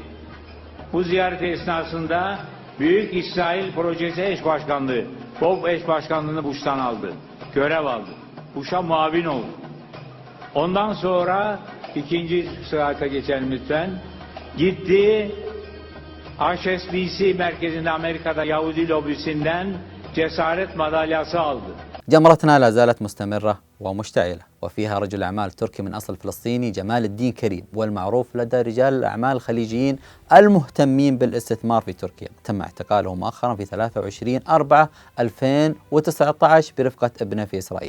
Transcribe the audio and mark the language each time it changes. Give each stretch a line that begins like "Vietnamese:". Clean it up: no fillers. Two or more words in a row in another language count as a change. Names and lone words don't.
Turkish: Bu ziyaret esnasında Büyük İsrail Projesi eş başkanlığı, BOB eş başkanlığını Bush'tan aldı. Görev aldı. Bush'a muavin oldu. Ondan sonra ikinci sırata geçelim lütfen. Gitti HSBC merkezinde Amerika'da Yahudi lobisinden cesaret madalyası aldı.
Arabic: جمرتنا لا زالت مستمرة ومشتعلة، وفيها رجل أعمال تركي من أصل فلسطيني جمال الدين كريم، والمعروف لدى رجال الأعمال الخليجيين المهتمين بالاستثمار في تركيا. تم اعتقاله مؤخرا في 23/4/2019 برفقة ابنه في إسرائيل.